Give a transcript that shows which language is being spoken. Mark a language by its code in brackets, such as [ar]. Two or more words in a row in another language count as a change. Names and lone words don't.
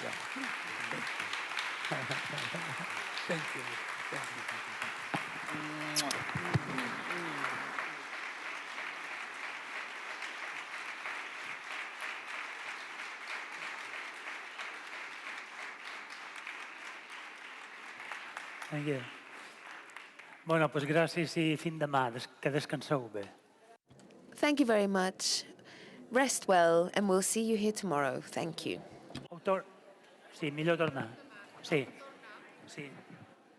[en] Thank you. Thank you. Thank you. Thank you. [es] Bueno, pues [ca] gràcies i fin demà. Que descanseu bé. [en] Thank you very much. Rest well, and we'll see you here tomorrow. Thank you. [ca] Sí, millor tornar. Sí. Sí.